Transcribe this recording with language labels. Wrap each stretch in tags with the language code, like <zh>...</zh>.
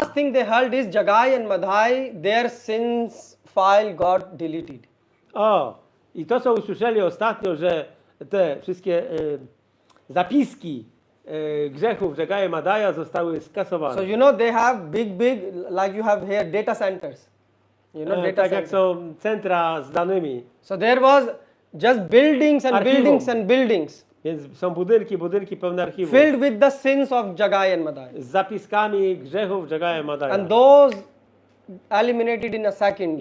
<en>last thing they heard is Jagai and Madhai, their sins file got deleted.</en> <pl>I to, co usłyszeli ostatnio, że te wszystkie zapiski grzechów Jagaja Madaja zostały skasowane.</pl> <en>So you know they have big, like you have here, data centers. You know, data</en> <pl>Tak jak</pl> <en>centers.</en> <pl>są centra z danymi.</pl> <en>So there was just buildings and</en> <pl>Archiwum.</pl> <en>buildings and buildings</en> <pl>Więc są budynki pełne archiwum.</pl> <en>filled with the sins of Jagai and Madhai.</en> <pl>Z zapiskami grzechów Jagaja Madaja.</pl> <en>And those eliminated in a second.</en>